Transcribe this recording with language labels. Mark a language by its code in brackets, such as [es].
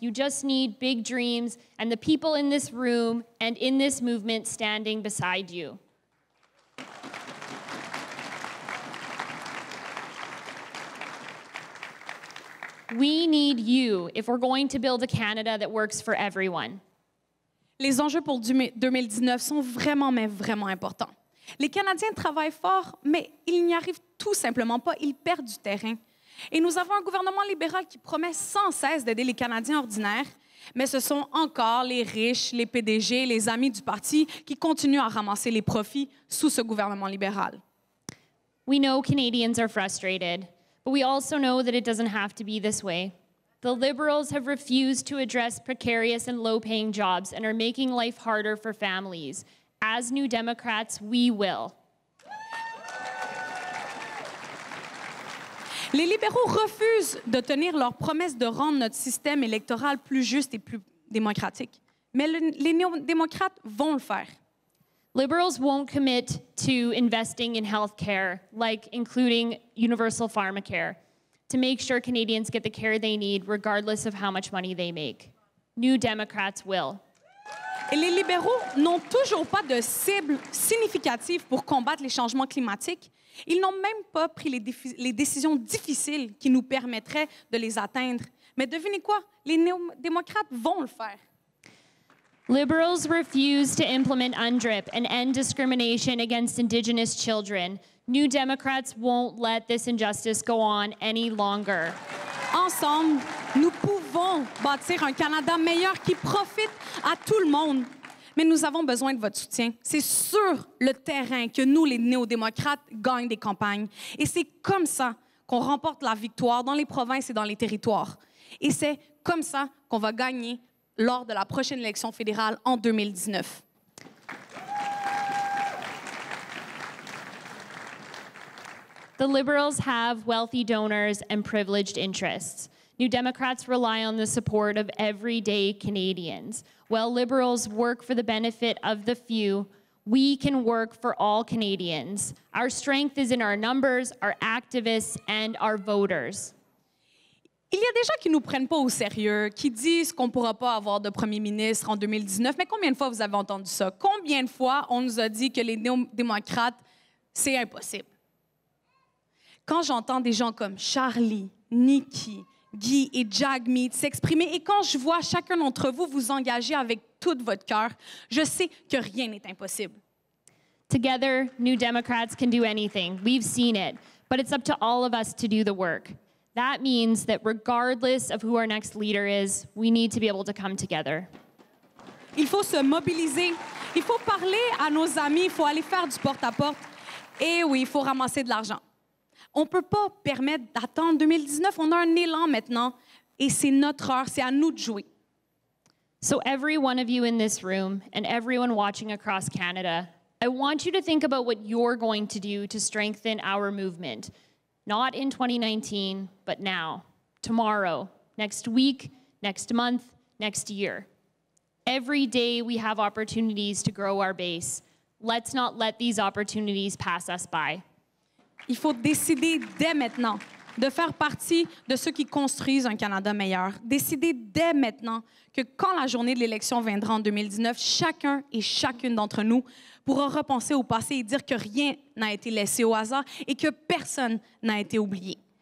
[en] You just need big dreams and the people in this room and in this movement standing beside you. We need you if we're going to build a Canada that works for everyone. [fr] Les enjeux pour 2019 sont vraiment, mais vraiment importants. Les Canadiens travaillent fort, mais ils n'y arrivent tout simplement pas. Ils perdent du terrain. Et nous avons un gouvernement libéral qui promet sans cesse d'aider les Canadiens ordinaires, mais ce sont encore les riches, les PDG, les amis du parti qui continuent à ramasser les profits sous ce gouvernement libéral. [en] We know Canadians are frustrated, but we also know that it doesn't have to be this way. The Liberals have refused to address precarious and low-paying jobs and are making life harder for families. As New Democrats, we will. [fr] Les libéraux refusent de tenir leur promesse de rendre notre système électoral plus juste et plus démocratique. Mais les néo-démocrates vont le faire. [en] Liberals won't commit to investing in health care, like including universal pharmacare, to make sure Canadians get the care they need regardless of how much money they make. New Democrats will. [fr] Et les libéraux n'ont toujours pas de cible significative pour combattre les changements climatiques. Ils n'ont même pas pris les décisions difficiles qui nous permettraient de les atteindre. Mais devinez quoi? Les néo-démocrates vont le faire. [en] Liberals refuse to implement UNDRIP and end discrimination against Indigenous children. New Democrats won't let this injustice go on any longer. [fr] Ensemble, nous pouvons bâtir un Canada meilleur qui profite à tout le monde. Mais nous avons besoin de votre soutien. C'est sur le terrain que nous, les néo-démocrates, gagnons des campagnes. Et c'est comme ça qu'on remporte la victoire dans les provinces et dans les territoires. Et c'est comme ça qu'on va gagner lors de la prochaine élection fédérale en 2019. [en] The Liberals have wealthy donors and privileged interests. New Democrats rely on the support of everyday Canadians. While Liberals work for the benefit of the few, we can work for all Canadians. Our strength is in our numbers, our activists, and our voters. [fr] Il y a des gens qui ne nous prennent pas au sérieux, qui disent qu'on ne pourra pas avoir de premier ministre en 2019. Mais combien de fois vous avez entendu ça? Combien de fois on nous a dit que les néo-démocrates, c'est impossible? Quand j'entends des gens comme Charlie, Nikki, Guy et Jagmeet s'exprimer, et quand je vois chacun d'entre vous vous engager avec tout votre cœur, je sais que rien n'est impossible. [en] Together, New Democrats can do anything. We've seen it. But it's up to all of us to do the work. That means that regardless of who our next leader is, we need to be able to come together. [fr] Il faut se mobiliser. Il faut parler à nos amis. Il faut aller faire du porte-à-porte. Et oui, il faut ramasser de l'argent. On ne peut pas permettre d'attendre 2019. On a un élan maintenant. Et c'est notre heure. C'est à nous de jouer. [en] So every one of you in this room and everyone watching across Canada, I want you to think about what you're going to do to strengthen our movement. Not in 2019, but now, tomorrow, next week, next month, next year. Every day we have opportunities to grow our base. Let's not let these opportunities pass us by. [fr] Il faut décider dès maintenant de faire partie de ceux qui construisent un Canada meilleur. Décider dès maintenant que quand la journée de l'élection viendra en 2019, chacun et chacune d'entre nous pourra repenser au passé et dire que rien n'a été laissé au hasard et que personne n'a été oublié.